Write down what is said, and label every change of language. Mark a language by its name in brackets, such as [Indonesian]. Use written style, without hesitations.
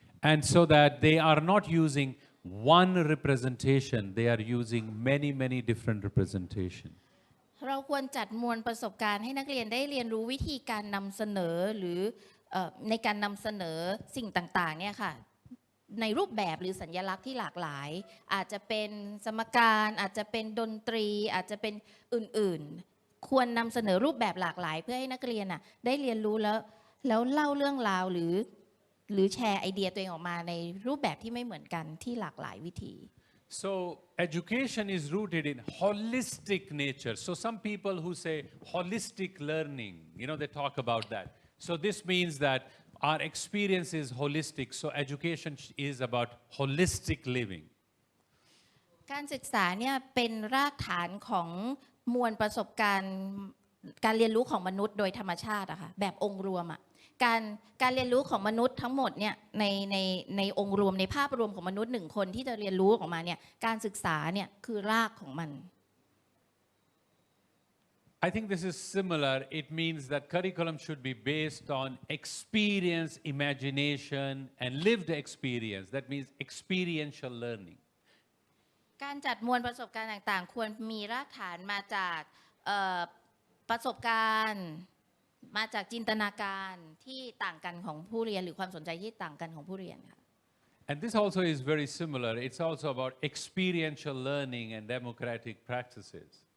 [English] And so that they are not using one representation, they are using many different representation. [Thai] เราควรจัดมวลประสบการณ์ให้นักเรียนได้เรียนรู้วิธีการนำเสนอหรือในการนำเสนอสิ่งต่างๆเนี่ยค่ะในรูปแบบหรือสัญลักษณ์ที่หลากหลายอาจจะเป็นสมการอาจจะเป็นดนตรีอาจจะเป็นอื่นๆควรนำเสนอรูปแบบหลากหลายเพื่อให้นักเรียนได้เรียนรู้แล้วเล่าเรื่องราวหรือแชร์ไอเดียตัวเองออกมาในรูปแบบที่ไม่เหมือนกันที่หลากหลายวิธี [English] So education is rooted in holistic nature. So some people who say holistic learning, they talk about that. So this means that our experience is holistic. So education is about holistic living. [Thai] การศึกษาเนี่ยเป็นรากฐานของมวลประสบการณ์การเรียนรู้ของมนุษย์โดยธรรมชาติอะค่ะแบบองค์รวมอะการเรียนรู้ของมนุษย์ทั้งหมดเนี่ยในองค์รวมในภาพรวมของมนุษย์หนึ่งคนที่จะเรียนรู้ออกมาเนี่ยการศึกษาเนี่ยคือรากของมัน [English] I think this is similar. It means that curriculum should be based on experience, imagination, and lived experience. That means experiential learning. [Thai] การจัดมวลประสบการณ์ต่างๆควรมีรากฐานมาจากประสบการณ์มาจากจินตนาการที่ต่างกันของผู้เรียนหรือความสนใจที่ต่างกันของผู้เรียนค่ะ [English] And this also is very similar. It's also about experiential learning and democratic practices.